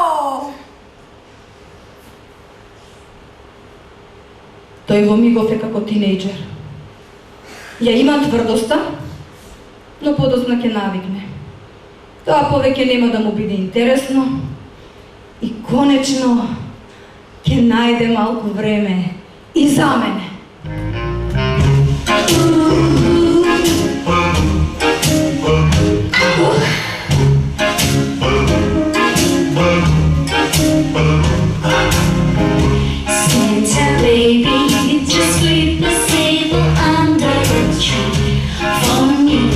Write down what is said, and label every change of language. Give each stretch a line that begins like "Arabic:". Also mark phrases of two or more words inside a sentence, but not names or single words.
Macedonian: Тој во мигов е како тинејџер. Ја има тврдоста, но подоцна ќе навикне. Тоа повеќе нема да му биде интересно и конечно ќе најде малку време и за мене.
English: Santa baby, just sweep the table under the tree for me.